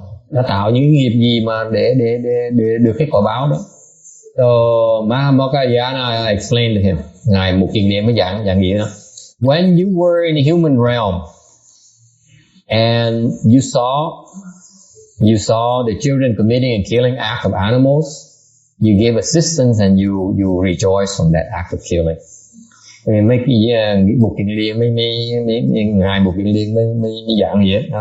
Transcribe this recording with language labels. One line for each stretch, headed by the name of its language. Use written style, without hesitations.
Vietnamese: Nó tạo những nghiệp gì mà để được cái quả báo đó?
English: So Mahamoggalyayana explained to him.
Vietnamese: Ngài Mục Kiền Liên mới giảng nghĩa đó.
English: When you were in the human realm and you saw the children committing and killing act of animals, you gave assistance and you rejoice from that act of killing.
Vietnamese: Mấy cái Mục Kiền Liên ngài Mục Kiền Liên mới giảng vậy.